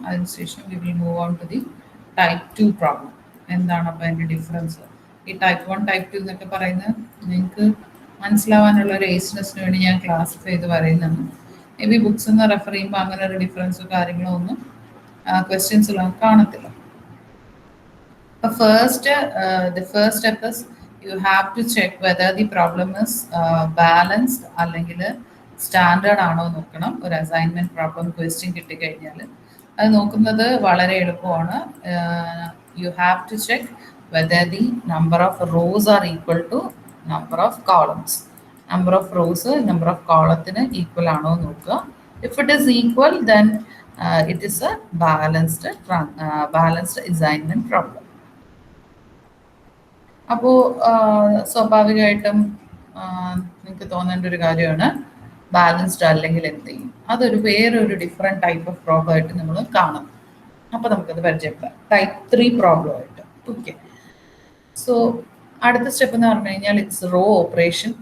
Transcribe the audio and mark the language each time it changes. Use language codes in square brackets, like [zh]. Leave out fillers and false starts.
[ml] അതിനുശേഷം [en] We will move on to the type 2 problem. [ml] എന്താണ് അപ്പോൾ അതിൻ്റെ ഡിഫറൻസ്? ഈ ടൈപ്പ് 1 ടൈപ്പ് 2 എന്നൊക്കെ പറയുന്നത് നിങ്ങൾക്ക് മനസ്സിലാവാനുള്ള ഒരു ഈസിനെസ്സിന് വേണ്ടി ഞാൻ ക്ലാസിഫൈ ചെയ്ത് പറയുന്നതാണ്. മേ ബി ബുക്സ് ഒന്ന് റെഫർ ചെയ്യുമ്പോൾ അങ്ങനെ ഒരു ഡിഫറൻസോ കാര്യങ്ങളോ ഒന്നും ക്വസ്റ്റ്യൻസിലൊന്നും കാണത്തില്ല. [en] അപ്പോൾ the first step is you have to check whether the problem is balanced [ml] അല്ലെങ്കിൽ സ്റ്റാൻഡേർഡ് ആണോ നോക്കണം. ഒരു അസൈൻമെൻറ്റ് പ്രോബ്ലം ക്വസ്റ്റ്യൻ കിട്ടിക്കഴിഞ്ഞാൽ അത് നോക്കുന്നത് വളരെ എളുപ്പമാണ്. [en] You have to check whether the number of rows are equal to number of columns. [ml] Number of rows, number of columns equal ആണോ നോക്കുക. [en] If it is equal, then it is a balanced assignment problem. [ml] അപ്പോൾ സ്വാഭാവികമായിട്ടും നിങ്ങൾക്ക് തോന്നേണ്ട ഒരു കാര്യമാണ് balanced അല്ലെങ്കിൽ എന്ത് ചെയ്യും. അതൊരു വേറൊരു ഡിഫറെൻറ്റ് ടൈപ്പ് ഓഫ് പ്രോബ്ലം ആയിട്ട് നമ്മൾ കാണും. അപ്പോൾ നമുക്കത് പരിചയപ്പെടാം ടൈപ്പ് 3 പ്രോബ്ലം ആയിട്ട്. ഓക്കെ, സോ അടുത്ത സ്റ്റെപ്പ് എന്ന് പറഞ്ഞു കഴിഞ്ഞാൽ [en] It's row operation.